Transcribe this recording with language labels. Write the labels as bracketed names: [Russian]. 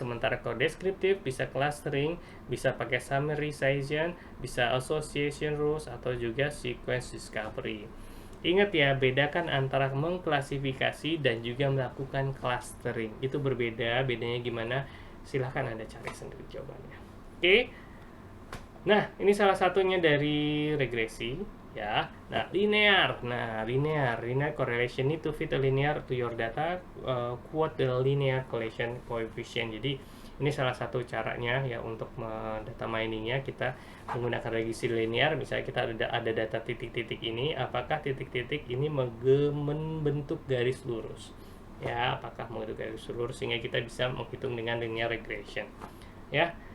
[Indonesian] Sementara kalau deskriptif bisa clustering, bisa pakai summarization, bisa association rules atau juga sequence discovery. Ingat ya, bedakan antara mengklasifikasi dan juga melakukan clustering. Itu berbeda, bedanya gimana? Silahkan Anda cari sendiri jawabannya. Oke. Nah, ini salah satunya dari regresi ya. [English] Nah, linear correlation need to fit a linear to your data, quote the linear correlation coefficient. [Indonesian] Jadi ini salah satu caranya ya untuk data miningnya, kita menggunakan regresi linear. Misalnya kita ada data titik-titik ini, apakah titik-titik ini membentuk garis lurus ya, apakah membentuk garis lurus, sehingga kita bisa menghitung dengan linear regression ya.